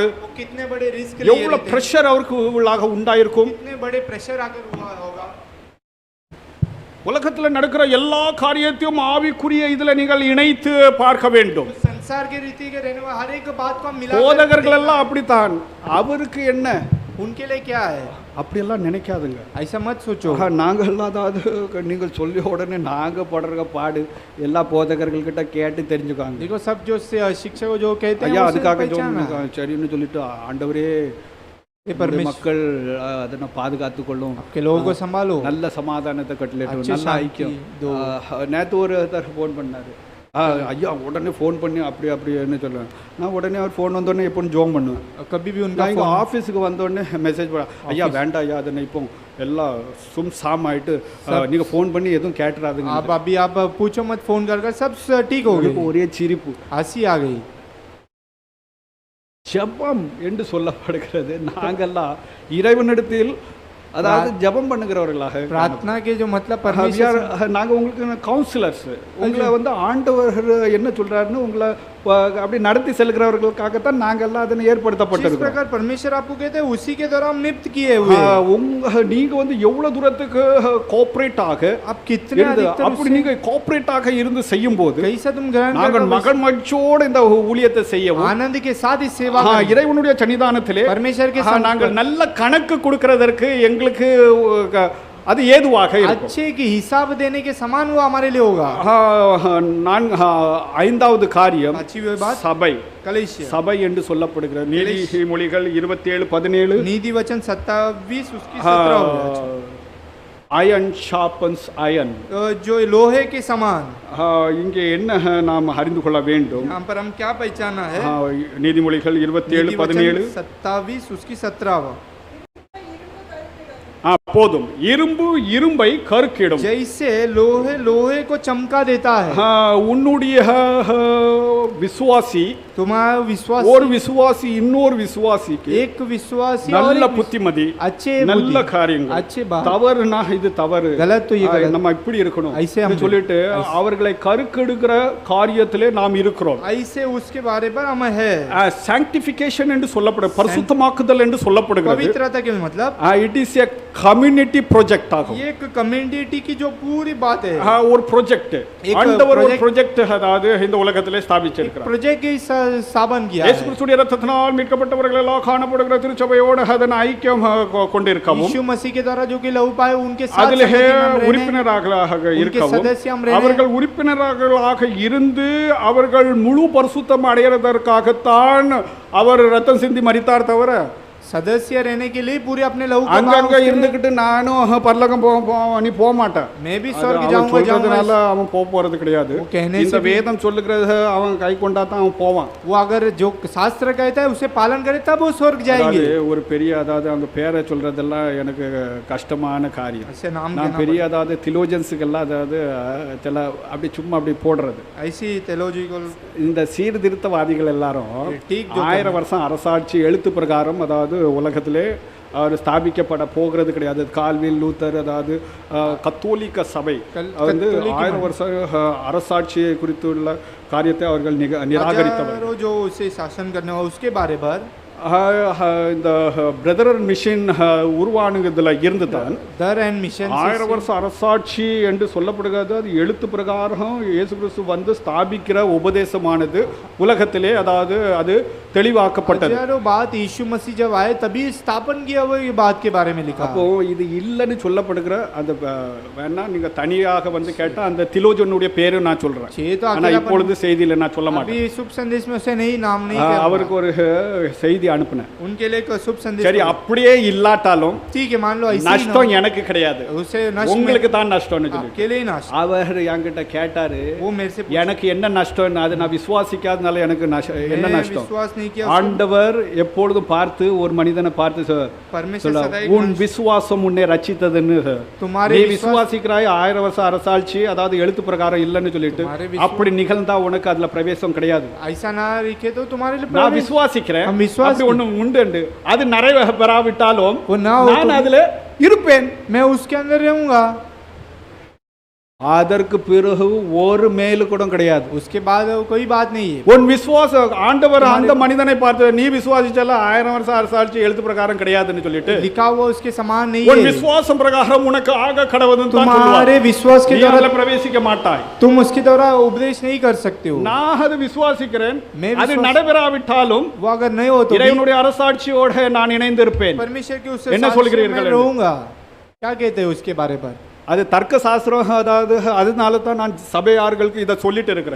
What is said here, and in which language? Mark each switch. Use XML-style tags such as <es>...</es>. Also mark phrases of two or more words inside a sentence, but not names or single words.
<hi>कितने बड़े रिस्क</hi> <ta>எவ்வளவு பிரஷர் அவருக்கு உள்ளாக உண்டாயிருக்கும்.</ta> <hi>कितने बड़े प्रेशर आकर हुआ होगा।</hi> <ta>உலகத்தில் நடக்கிற எல்லா காரியத்தையும் ஆவிக்குரிய இதுல நீங்கள் இணைத்து பார்க்க வேண்டும்.</ta> <hi>संसार के रीति के रहने वाले हर एक बात को हम मिला</hi> <ta>போதகர்கள் எல்லாம் அப்படித்தான். அவருக்கு என்ன</ta> <hi>उनके लिए क्या है</hi> <ta>அப்படி எல்லாம் நினைக்காதுங்க.</ta> <hi>ऐसा मत सोचो।</hi> <ta>நாங்கள் அதாவது நீங்கள் சொல்லி உடனே நாங்க படுற பாடு எல்லா போதகர்கள் கிட்ட கேட்டு தெரிஞ்சுக்காங்க.</ta> <hi>देखो सब जो शिक्षक जो कहते हैं</hi> <ta>ஐயா</ta> <hi>उसे</hi> <ta>அதுக்காக</ta> <hi>पहचाना।</hi> <ta>சரின்னு சொல்லிட்டு ஆண்டவரே மக்கள் அதனை பாதுகாத்து கொள்ளும்.</ta> <hi>आपके लोगों को संभालो।</hi> <ta>நல்ல சமாதானத்தை கட்டளிட்டு நல்ல ஐக்கியம். நேற்று ஒருத்தர் ஃபோன் பண்ணாரு. ஐயா உடனே ஃபோன் பண்ணி அப்படின்னு சொல்லுவேன். நான் உடனே அவர் ஃபோன் வந்தோடனே எப்போ ஜோம் பண்ணுவேன்.</ta> <hi>कभी भी उनका</hi> <ta>நான் ஆஃபீஸுக்கு வந்தோடனே மெசேஜ் பண்ண ஐயா வேண்டாம் ஐயா அதனை இப்போ எல்லாம் சாம் ஆயிட்டு நீங்க ஃபோன் பண்ணி எதுவும் கேட்டுறாதுங்க.</ta> <hi>आप अभी आप पूछो मत फोन कर सब ठीक हो गए।</hi> <ta>ஒரே சிரிப்பு</ta> <hi>हंसी आ गई।</hi> <ta>ஜெபம் என்று சொல்லப்படுகிறது. நாங்கெல்லாம் இறைவனிடத்தில் அதாவது ஜெபம் பண்ணுகிறவர்களாக</ta> <hi>प्रार्थना के जो मतलब</hi> <en>We</en> <hi>परमेश्वर</hi> <en>are-</en> <ta>நாங்க உங்களுக்கு கவுன்சிலர்ஸ் உங்களை வந்து ஆண்டவர் என்ன சொல்றாருன்னு உங்களை அப்படி நடத்தி செல்கிறவர்களுக்காகத்தான் நாங்கெல்லாம் அதனை</ta> <hi>जिस</hi> <ta>ஏற்படுத்தப்பட்டிருக்கோம்</ta> <hi>प्रकार परमेश्वर आपको कहते हैं उसी के द्वारा हम नियुक्त किए हुए हैं।</hi> <ta>உங்க நீங்க வந்து எவ்வளவு தூரத்துக்கு கோஆபரேட் ஆக</ta> <hi>आप कितने अधिकतर</hi> <ta>அப்படி நீங்க கோஆபரேட் ஆக இருந்து செய்யும் போது</ta> <hi>कैसा तुम ग्रहण कर</hi> <ta>நாங்கள்</ta> <hi>रहे हो,</hi> <ta>மகன் மகிழ்ச்சியோடு இந்த ஊழியத்தை செய்யவும்</ta> <hi>आनंद के साथ इस सेवा करें।</hi> <ta>இறைவனுடைய சன்னிதானத்திலே</ta> <hi>परमेश्वर के साथ</hi> <ta>நாங்கள் நல்ல கணக்கு கொடுக்கிறதற்கு எங்களுக்கு அது ஏதுவாக இருக்கும்</ta> <hi>अच्छे की हिसाब देने के समान वो हमारे लिए होगा।</hi> <ta>ஐந்தாவது காரியம்</ta> <hi>अच्छी बात</hi> <ta>சபை</ta> <hi>कलेशिया</hi> <ta>சபை என்று சொல்லப்படுகிற நீதிமொழிகள் 27:17</ta> <hi>नीति वचन 27 उसकी 17</hi> <en>iron sharpens iron</en> <hi>जो लोहे के समान।</hi> <ta>இங்கே என்ன நாம் அறிந்து கொள்ள வேண்டும்</ta> <hi>यहाँ पर हम क्या पहचाना है?</hi> <ta>நீதிமொழிகள் 27:17</ta> <hi>27 उसकी 17</hi> <ta>போதும் இரும்பு இரும்பை கருக்கிடும்</ta> <hi>जैसे लोहे लोहे को चमका देता है।</hi> <ta>உன்னுடைய விசுவாசி</ta> <hi>तुम्हारा विश्वास</hi> <ta>ஒரு விசுவாசி இன்னொரு விசுவாசிக்கு</ta> <hi>एक विश्वासी और</hi> <ta>நல்ல</ta> <hi>एक</hi> <ta>புத்திமதி</ta> <hi>अच्छे</hi> <ta>நல்ல</ta> <hi>बुद्धि,</hi> <ta>காரியங்கள்</ta> <hi>अच्छे बात</hi> <ta>தவறுனா இது தவறு</ta> <hi>गलत तो ये गलत</hi> <ta>நம்ம இப்படி இருக்கணும்</ta> <hi>ऐसे हम</hi> <ta>சொல்லிட்டு அவர்களை கருக்கெடுக்கிற காரியத்திலே நாம் இருக்கிறோம்</ta> <hi>ऐसे उसके बारे पर हम है।</hi> <ta>சாங்டிஃபிகேஷன் என்று சொல்லப்படுது பரிசுத்தமாக்குதல் என்று சொல்லப்படுகிறது</ta> <hi>पवित्रता के मतलब</hi> <en>it is a community project ஆகும்</en> <hi>ये एक कम्युनिटी की जो पूरी बात है,</hi> <ta>ஒரு ப்ராஜெக்ட் ஆண்டவர் ஒரு ப்ராஜெக்ட் அதாவது இந்த உலகத்திலே ஸ்தாபிச்சிருக்கிறார்</ta> <hi>प्रोजेक्ट की स्थापन किया</hi> <ta>இயேசு</ta> <hi>है।</hi> <ta>கிறிஸ்துவின் இரத்தத்தினால் மீட்கப்பட்டவர்கள் எல்லாம் காணப்படுகிற திருச்சபையோடு அதன் ஐக்கியம் கொண்டிருக்கவும்</ta> <hi>यीशु मसीह के द्वारा जो कि लहू पाए उनके साथ</hi> <ta>அதிலே</ta> <hi>संगति में हम रहने,</hi> <ta>உறுப்பினராக</ta> <hi>उनके</hi> <ta>இருக்கவும்</ta> <hi>सदस्य हम रहने,</hi> <ta>அவர்கள் உறுப்பினர்களாக இருந்து அவர்கள் முழு பரிசுத்தம் அடைகிறதற்காகத்தான் அவர் ரத்தம் சிந்தி மரித்தார் தவிர</ta> <hi>सदस्य रहने के लिए पूरे अपने लहू को</hi> <ta>அங்கங்க</ta> <hi>बहाओ उसके लिए।</hi> <ta>இருந்துகிட்டு நானும் பரலோகம் நீ போக மாட்டேன்</ta> <hi>मैं भी</hi> <ta>அது</ta> <hi>स्वर्ग</hi> <ta>அவன்</ta> <hi>जाऊंगा</hi> <ta>சொல்றதுனால</ta> <hi>जाऊंगा।</hi> <ta>அவன் போக போறது கிடையாது</ta> <hi>वो कहने</hi> <ta>இந்த</ta> <hi>से भी-</hi> <ta>வேதம் சொல்லுகிறத அவன் கை கொண்டா தான் அவன் போவான்</ta> <hi>वो अगर जो शास्त्र कहता है उसे पालन करे तब वो स्वर्ग जाएंगे।</hi> <ta>அதாவது ஒரு பெரிய அதாவது அந்த பேரை சொல்றதெல்லாம் எனக்கு கஷ்டமான காரியம்</ta> <hi>ऐसे नाम</hi> <ta>நான்</ta> <hi>लेना</hi> <ta>பெரிய அதாவது திலோஜன்ஸுக்கெல்லாம் அதாவது சில அப்படி சும்மா அப்படி போடுறது</ta> <hi>पड़ता है। ऐसी theological</hi> <ta>இந்த சீர்திருத்தவாதிகள் எல்லாரும்</ta> <hi>ठीक जो</hi> <ta>1000 வருஷம் அரசாட்சி எழுத்து பிரகாரம் அதாவது உலகத்திலே அவர் ஸ்தாபிக்கப்பட போகிறது கிடையாது கால்வில் லூத்தர் அதாவது கத்தோலிக்க சபை வந்து 1000 வருஷம் அரசாட்சியை குறித்துள்ள காரியத்தை அவர்கள் நிராகரித்தவர்</ta> <hi>हजारों जो उसे शासन करने वाला उसके बारे पर</hi> <ta>இந்த பிரதர் மிஷன் உருவானுங்கிறதுல இருந்து தான்</ta> <en>der and mission</en> <ta>1000 வருஷம் அரசாட்சி என்று சொல்லப்படுகிறது அது எழுத்து பிரகாரம் இயேசு கிறிஸ்து வந்து ஸ்தாபிக்கிற உபதேசமானது உலகத்திலே அதாவது அது தெளிவாக்கப்பட்டது</ta> <hi>हजारों बात यीशु मसीह जब आए तभी स्थापन किया हुआ ये बात के बारे में लिखा।</hi> <ta>அப்போ இது இல்லைன்னு சொல்லப்படுகிற அந்த வேணா நீங்க தனியாக வந்து கேட்டா அந்த திலோஜனுடைய பேரு நான் சொல்றேன்</ta> <hi>छे तो</hi> <ta>ஆனா</ta> <hi>अकेला</hi> <ta>இப்பொழுது செய்தியில நான் சொல்ல மாட்டேன்</ta> <hi>अभी शुभ संदेश में उसे नहीं नाम नहीं किया</hi> <ta>அவருக்கு ஒரு செய்தி அனுப்புனேன்</ta> <hi>उनके लिए एक शुभ संदेश</hi> <ta>சரி அப்படியே இல்லாட்டாலும்</ta> <hi>ठीक है मान लो ऐसे ही</hi> <ta>நஷ்டம் எனக்கு கிடையாது</ta> <hi>ना, उसे नष्ट में</hi> <ta>உங்களுக்கு தான் நஷ்டம்னு சொல்லி</ta> <hi>अकेले ही नष्ट।</hi> <ta>அவர் என்கிட்ட கேட்டாரு</ta> <hi>वो मेरे से</hi> <ta>எனக்கு என்ன நஷ்டம் அது நான் விசுவாசிக்காதனால எனக்கு என்ன</ta> <hi>मैंने</hi> <ta>நஷ்டம்</ta> <hi>विश्वास नहीं किया</hi> <ta>ஆண்டவர் எப்பொழுதும் பார்த்து ஒரு மனிதனை பார்த்து</ta> <hi>परमेश्वर</hi> <ta>சொல்ல</ta> <hi>सदा</hi> <ta>உன் விசுவாசம் உன்னை ரட்சித்ததுன்னு</ta> <hi>तुम्हारे</hi> <ta>நீ</ta> <hi>विश्वास</hi> <ta>விசுவாசிக்கிறாய் 1000 வருஷம் அரசாட்சி அதாவது எழுத்து பிரகாரம் இல்லைன்னு சொல்லிட்டு</ta> <hi>तुम्हारे विश्वास-</hi> <ta>அப்படி நிகழ்ந்தா உனக்கு அதுல பிரவேசம் கிடையாது</ta> <hi>ऐसा ना लिखे तो तुम्हारे लिए</hi> <ta>நான்</ta> <hi>प्रवेश-</hi> <ta>விசுவாசிக்கிறேன்</ta> <hi>हम विश्वास</hi> <ta>அப்படி ஒண்ணு உண்டு அது நிறைவேறாவிட்டாலும்</ta> <hi>वो ना हो</hi> <ta>நான்</ta> <hi>तो</hi> <ta>அதுல இருப்பேன்</ta> <hi>मैं उसके अंदर रहूंगा।</hi> <ta>அதற்கு பிறகு ஒரு மேலு கூட கிடையாது</ta> <hi>उसके बाद कोई बात नहीं है।</hi> <ta>உன் விசுவாசம் ஆண்டவர் அந்த மனிதனை பார்த்து நீ விசுவாசிச்சால 1000 வருஷம் அரசாட்சி எழுத்து பிரகாரம் கிடையாதுன்னு சொல்லிட்டு</ta> <hi>लिखा हुआ उसके समान नहीं</hi> <ta>உன்</ta> <hi>है।</hi> <ta>விசுவாசம் பிரகாரம் உனக்கு ஆக கடவுதுன்னு தான்</ta> <hi>तुम्हारे</hi> <ta>சொல்லுவார்</ta> <hi>विश्वास के</hi> <ta>நீ</ta> <hi>द्वारा</hi> <ta>அதுல பிரவேசிக்க மாட்டாய்</ta> <hi>तुम उसके द्वारा उपदेश नहीं कर सकते हो।</hi> <ta>நான் அது விசுவாசிக்கிறேன்</ta> <hi>मैं</hi> <ta>அது</ta> <hi>विश्वास-</hi> <ta>நடைபெறாவிட்டாலும்</ta> <hi>वो अगर नहीं हो तो भी</hi> <ta>இறைவனுடைய அரசாட்சியோட நான் இணைந்திருப்பேன்</ta> <hi>परमेश्वर के उससे</hi> <ta>என்ன</ta> <hi>साथ</hi> <ta>சொல்கிறீர்கள்</ta> <hi>मैं रहूंगा। क्या कहते हैं उसके बारे पर?</hi> <ta>அது தர்க்க சாஸ்திரம் அதாவது அதனால தான் நான் சபையார்களுக்கு இதை சொல்லிட்டு இருக்கிறேன்</ta>